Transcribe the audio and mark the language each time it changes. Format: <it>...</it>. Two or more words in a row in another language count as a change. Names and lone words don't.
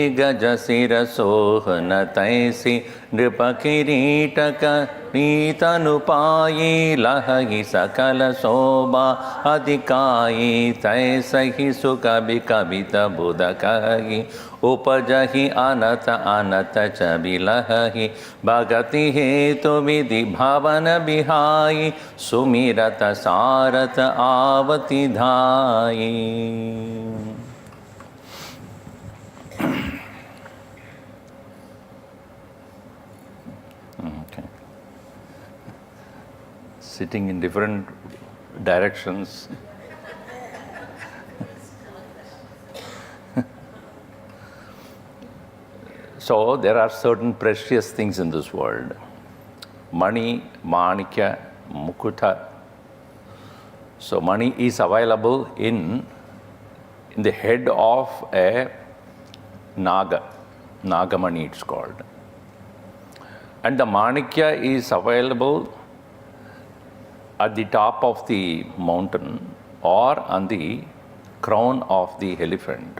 <awa>गज सिर सोहन तैसी नृप किरीटक नीतनुपायी लहहि सकल शोभा अधिकाई तैसहि सुकवि कवित बुध कहि उपजहि अनत अनत छवि लहहि भगति हेतु विधि भवन बिहाई सुमिरत सारथ आवति धाई।</awa> <en>Okay. Sitting in different directions. So there are certain precious things in this world.</en> <sa>Mani, manikya, mukuta.</sa> <en>So money is available in the head of a naga. Nagamani it's called. And the manikya is available at the top of the mountain or on the crown of the elephant.</en>